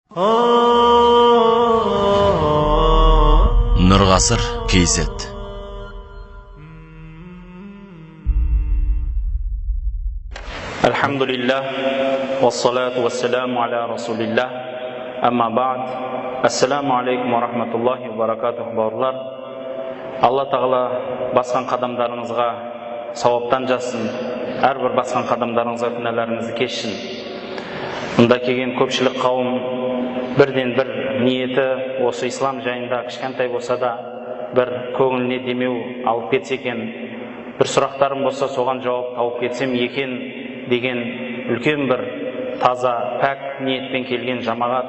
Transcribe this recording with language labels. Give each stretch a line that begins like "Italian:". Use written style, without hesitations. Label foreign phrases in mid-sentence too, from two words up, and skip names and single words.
Kazakh: Нұрғасыр KZ.
Arabic: الحمد لله والصلاة والسلام على رسول الله أما بعد. السلام عليكم ورحمة الله وبركاته,
Kazakh: бауырлар. Алла тағала басқан қадамдарыңызға сауаптан жазсын, әрбір басқан қадамдарыңызға күнәларыңызды кешсін. Мұнда келген көпшілік қауым бірден бір ниеті осы ислам жайында кішкентай болса да бір көңіліне демеу алып кетсе екен, бір сұрақтарым болса соған жауап тауып кетсем екен деген үлкен бір таза пәк ниетпен келген жамағат.